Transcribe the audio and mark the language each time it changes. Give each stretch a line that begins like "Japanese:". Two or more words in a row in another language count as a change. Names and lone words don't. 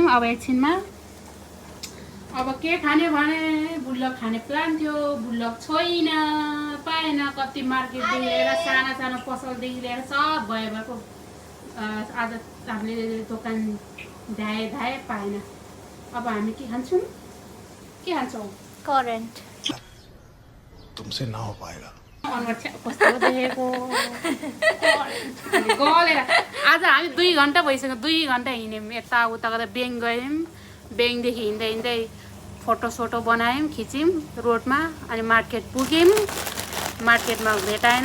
Nepali: अब एकछिनमा अब के खाने भने बुल्लक खाने प्लान थियो, बुल्लक छैन, पाएन। कति मार्केटदेखि लिएर साना सानो पसलदेखि लिएर सब भएको आज हामीले दोकान धाए पाएन। अब हामी के खान्छौँ, के खान्छौँ? करेन्ट
Hindi: तुमसे ना हो पाएगा।
Nepali: कस्तो देखेको गलेर। आज हामी 2 घन्टा भइसक्यो, 2 घन्टा हिँड्यौँ यताउता गर्दा। ब्याङ्क गयौँ, ब्याङ्कदेखि हिँड्दै हिँड्दै फोटोसोटो बनायौँ, खिच्यौँ रोडमा। अनि मार्केट पुग्यौँ, मार्केटमा भेटाएन।